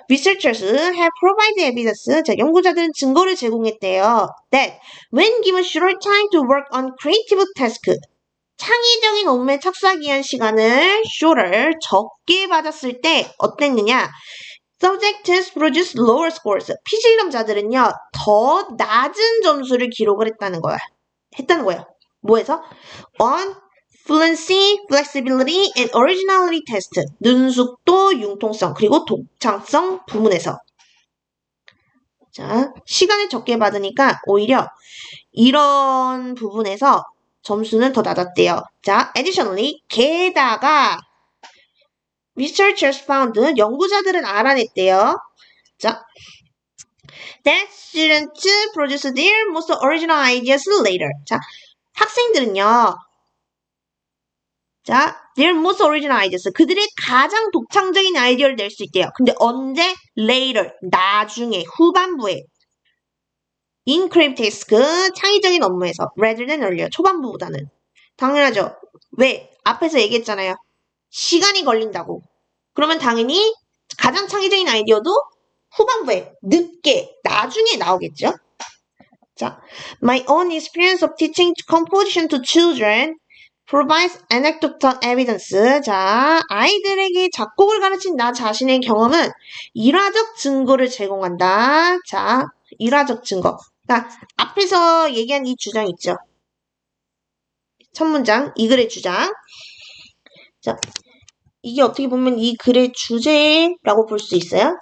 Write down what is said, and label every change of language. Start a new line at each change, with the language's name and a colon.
English: Researchers have provided evidence.
Korean: 자, 연구자들은 증거를 제공했대요.
English: That when given short time to work on creative tasks,
Korean: 창의적인 업무에 착수하기 위한 시간을
English: shorter,
Korean: 적게 받았을 때 어땠느냐?
English: Subjects produce lower scores.
Korean: 피실험자들은요, 더 낮은 점수를 기록을 했다는 거예요. 뭐에서?
English: On fluency, flexibility, and originality test.
Korean: 능숙도, 융통성, 그리고 독창성 부문에서. 자, 시간을 적게 받으니까 오히려 이런 부분에서 점수는 더 낮았대요. 자, additionally, 게다가
English: researchers found,
Korean: 연구자들은 알아냈대요.
English: 자, that students produce their most original ideas later.
Korean: 자, 학생들은요.
English: 자, their most original ideas.
Korean: 그들의 가장 독창적인 아이디어를 낼 수 있대요. 근데 언제? later. 나중에, 후반부에.
English: in creative task,
Korean: 창의적인 업무에서.
English: rather than earlier.
Korean: 초반부보다는. 당연하죠. 왜? 앞에서 얘기했잖아요. 시간이 걸린다고. 그러면 당연히 가장 창의적인 아이디어도 후반부에, 늦게, 나중에 나오겠죠.
English: 자, my own experience of teaching composition to children provides anecdotal evidence.
Korean: 자, 아이들에게 작곡을 가르친 나 자신의 경험은 일화적 증거를 제공한다. 자, 일화적 증거. 자, 앞에서 얘기한 이 주장 있죠. 첫 문장, 이 글의 주장. 자, 이게 어떻게 보면 이 글의 주제라고 볼 수 있어요.